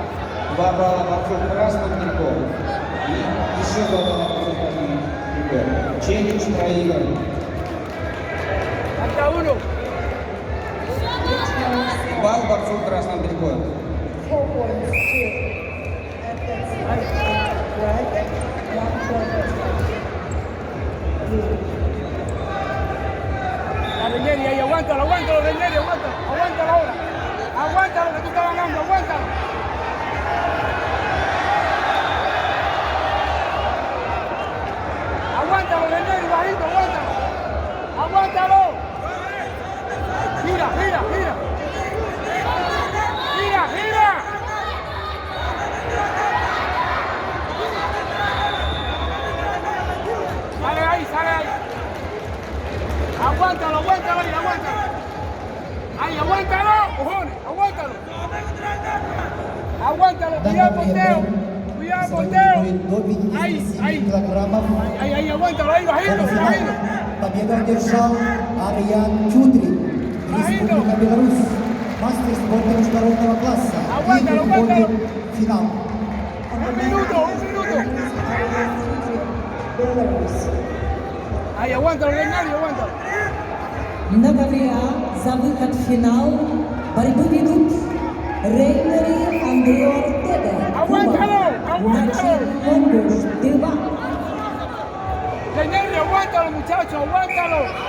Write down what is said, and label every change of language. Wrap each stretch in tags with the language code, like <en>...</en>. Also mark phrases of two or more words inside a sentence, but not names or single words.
<ru>Два балла борцов красным триком. И еще два балла борцов красным триком. Челлендж проигран.</ru> <es>Falta uno.</es> <ru>Балл борцов красным триком.</ru> <en>4 points to FS Red, 1 point blue.</en> <es>La Reineri, ahí, aguántalo, Reineri, aguántalo ahora. Aguántalo que tú estás ganando, aguántalo. Aguántalo, Reineri, bajito, aguántalo. Aguántalo. Gira. Sale ahí. Aguántalo ahí, aguántalo. Ahí, aguántalo, cojones, aguántalo. Cuidado, porteo.</es> <ru>До 57 килограммов.</ru> <es>Ahí, aguántalo, ahí, bajito.</es> <ru>Победу одержал Арьян Чудрин, Республика Беларусь, мастер спорта международного класса.</ru> <es>Aguántalo.</es> <ru>Выходит в финал.</ru> <es>Un minuto. Belarus. Ahí, aguántalo, Reineri, aguántalo.</es> <ru>На ковре А за выход в финал борьбу ведут Рейнери Андрей Ортега, Куба, Начин Монгуш, Тыва.</ru> <es>Reineri, aguántalo, muchacho, aguántalo.</es>